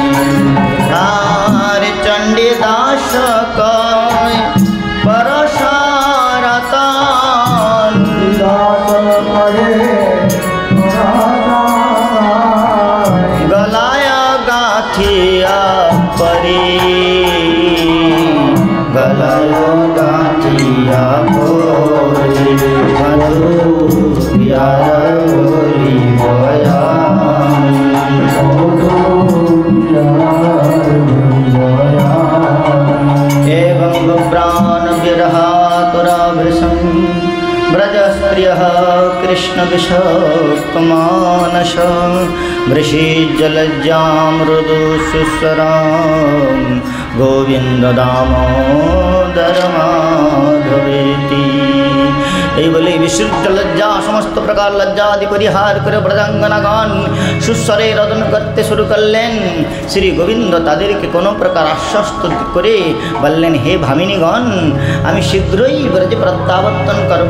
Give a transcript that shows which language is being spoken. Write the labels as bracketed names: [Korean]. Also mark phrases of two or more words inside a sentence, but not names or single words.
[Bangla] আর চণ্ডীদাস কয় পরশারতান, গলায় গাঁথিয়া পরি, গলায় গাঁথিয়া পরি, মধুরিয়ার বলি বয়া। [Sanskrit] एवं प्राण विरहातुराभृशं व्रजस्त्रियः कृष्णविषक्तमानस, वृषिजलज्जां मृदु सुस्वरां गोविन्द दामोदर माधवेति। [Bangla] এই বলে বিশুদ্ধ লজ্জা, সমস্ত প্রকার লজ্জা আদি পরিহার করে ব্রজাঙ্গনাগণ সুস্বরে রদন করতে শুরু করলেন। শ্রী গোবিন্দ তাদেরকে কোনো প্রকার আশ্বস্ত করে বললেন, হে ভামিনীগণ, আমি শীঘ্রই ব্রজে প্রত্যাবর্তন করব।